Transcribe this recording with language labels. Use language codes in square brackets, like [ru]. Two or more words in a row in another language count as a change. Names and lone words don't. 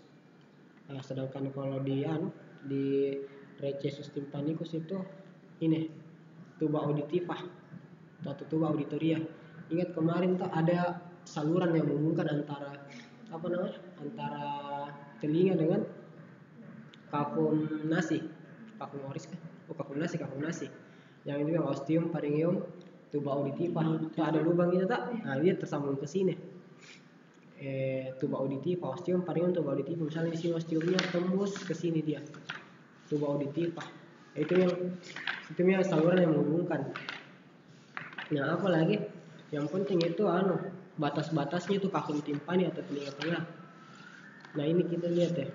[id] Nah, sedangkan kalau di [la] recessus tympanicus [id] itu ini [la] tuba auditiva [id] atau [la] tuba auditoria. [id] Ingat kemarin tuh ada saluran yang menghubungkan antara telinga dengan [la] kafum nasi. Kafum oris kan? Kafum nasi. [id] Yang ini [la] ostium, pharyngeum, tuba auditiva. [id] Itu ada lubang itu tak? Nah, dia tersambung ke sini. [la] Tuba auditiva, ostium, pharyngeum, tuba auditiva. [id] Misalnya di sini ostiumnya tembus ke sini dia. [la] Tuba auditiva. [id] Itu yang saluran yang menghubungkan. Nah, apalagi yang penting itu batas-batasnya itu kafum timpani atau telinga tengah. Nah, ini kita lihat ya.